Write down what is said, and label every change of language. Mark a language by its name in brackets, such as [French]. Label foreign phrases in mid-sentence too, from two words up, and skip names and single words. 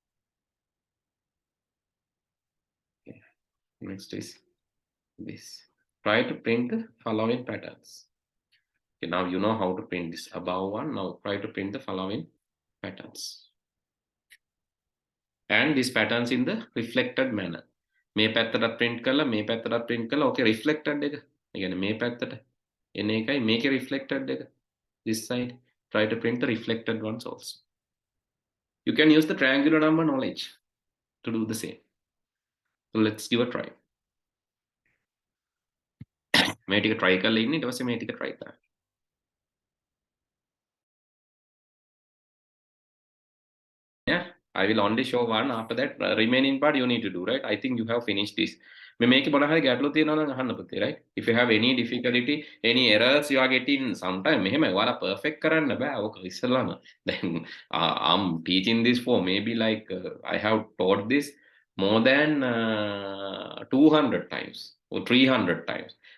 [English] Okay. Next is this. Try to print the following patterns. Okay, now you know how to print this above one. Now try to print the following patterns. And these patterns in the reflected manner. [Sinhala] මේ පැත්තට print කරලා මේ පැත්තට print කරලා [English] okay reflected [Sinhala] එක. ඒ කියන්නේ මේ පැත්තට එන එකයි මේකේ reflected එක. [English] This side try to print the reflected ones also. You can use the triangular number knowledge to do the same. So let's give a try. [Sinhala] මේ ටික try කරලා ඉන්නේ ඊට පස්සේ මේ ටික try කරන්න. [English] Yeah, I will only show one. After that, remaining part you need to do, right? I think you have finished this. Right? If you have any difficulty, any errors you are getting sometime, perfect then I'm teaching this for maybe like I have taught this more than 200 times or 300 times.